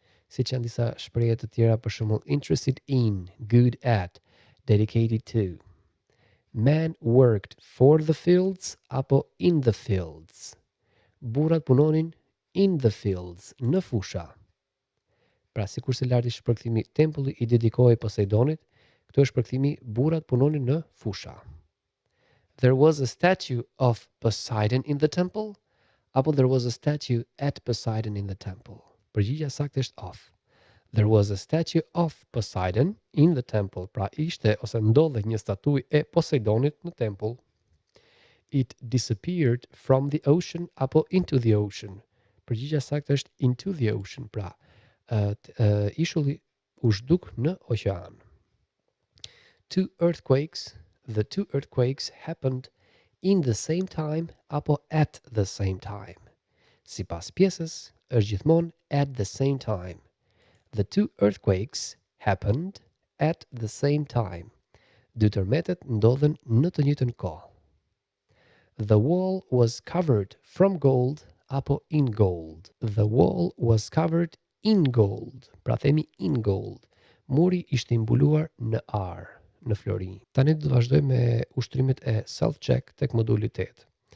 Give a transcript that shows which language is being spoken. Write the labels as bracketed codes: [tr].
[sq] Siç janë disa shprehje të tjera, për shembull [en] interested in, good at, dedicated to. Man worked for the fields apo in the fields. [sq] Burrat punonin [en] in the fields, [sq] në fusha. Pra sikur se lart ishte shpërkthimi tempulli I dedikohej Poseidonit, këtu është shpërkthimi burrat punonin në fusha. [en] There was a statue of Poseidon in the temple, apo there was a statue at Poseidon in the temple. [sq] Përgjigjja saktë është of. [en] There was a statue of Poseidon in the temple. [sq] Pra ishte ose ndodhej një statuj e Poseidonit në tempull. [en] It disappeared from the ocean apo into the ocean. [sq] Përgjigjja saktë është [en] into the ocean. [sq] Pra ishulli u zhduk në oqean. [en] The two earthquakes happened in the same time apo at the same time. [sq] Sipas pjesës është gjithmonë [en] at the same time. The two earthquakes happened at the same time. [sq] Dy tërmetet ndodhen në të njëjtën kohë. [en] The wall was covered from gold apo in gold. The wall was covered in gold. [sq] Pra themi [en] in gold. [sq] Muri ishte imbuluar në ar, në flori. Tani do të vazhdojmë me ushtrimet e self-check tek moduli 8.